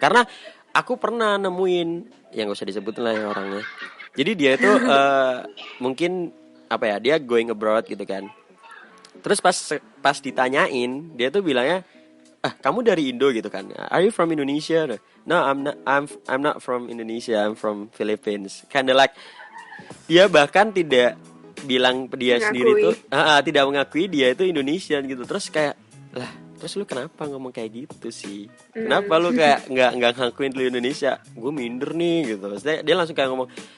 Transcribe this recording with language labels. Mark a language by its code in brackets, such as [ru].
[id] Karena aku pernah nemuin, yang gak usah disebutin lah ya orangnya. Jadi dia itu mungkin apa ya, dia going abroad gitu kan. Terus pas ditanyain, dia tuh bilangnya, kamu dari Indo gitu kan? [en] Are you from Indonesia? No, I'm not from Indonesia. I'm from Philippines. Kinda like [id] dia bahkan tidak bilang dia sendiri tuh tidak mengakui dia itu Indonesian gitu. Terus kayak terus lu kenapa ngomong kayak gitu sih? Kenapa lu kayak nggak ngakuin lu Indonesia? Gue minder nih gitu. Maksudnya dia langsung kayak ngomong.